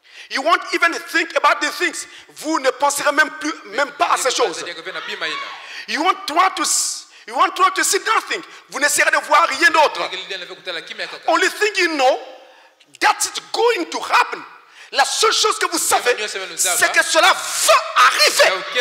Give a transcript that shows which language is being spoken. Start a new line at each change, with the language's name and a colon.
English: You won't even think about these things.
French: Vous ne penserez même pas à ces choses.
English: You won't try to see nothing.
French: Vous n'essaierez de voir rien d'autre.
English: Only thing you know, that's going to happen.
French: La seule chose que vous savez, c'est que cela va arriver.